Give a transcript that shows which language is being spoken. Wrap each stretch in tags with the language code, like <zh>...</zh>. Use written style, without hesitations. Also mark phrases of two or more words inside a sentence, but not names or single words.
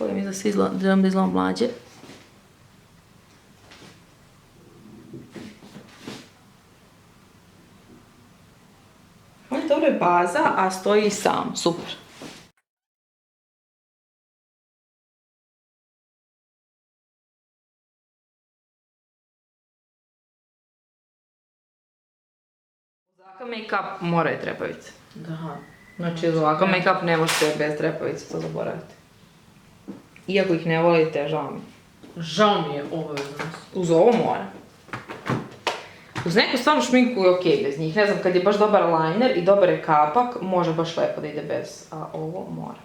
<sr>Mislim da svi želimo da izgledamo mlađe. On je dobro je baza, a stoji i sam. Super. Za make-up moraju trepavice. Da. Znači, za ovakav make-up ne možete bez trepavice, to zaboravite. Iako ih ne volite, žao mi. Žao mi je obavezno. Uz ovo mora. Uz neku stvarnu šminku je okej bez njih. Ne znam, kad je baš dobar liner i dobar je kapak, može baš lepo da ide bez, a ovo mora.</sr>